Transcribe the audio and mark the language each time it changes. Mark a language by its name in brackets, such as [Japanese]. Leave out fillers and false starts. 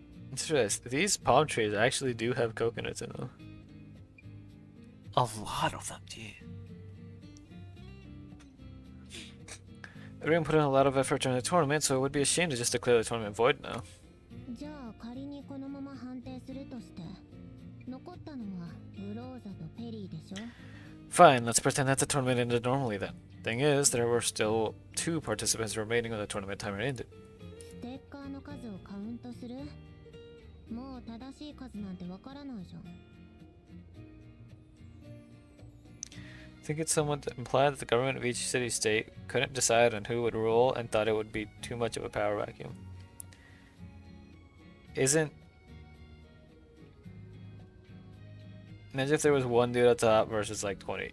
[English] Interesting. These palm trees actually do have coconuts in them. A lot of them, gee. Everyone put in a lot of effort during the tournament, so it would be a shame to just declare the tournament void now. [Japanese] じゃあ仮にこのまま判定するとして残ったのはグローザとペリーでしょ [English] Fine, let's pretend that the tournament ended normally then. Thing is, there were still 2 participants remaining when the tournament timer ended. [Japanese] ステッカーの数をカウントするもう正しい数なんてわからないじゃん [English] I think it's somewhat implied that the government of each city-state couldn't decide on who would rule and thought it would be too much of a power vacuum. Imagine if there was one dude at the top versus like 20.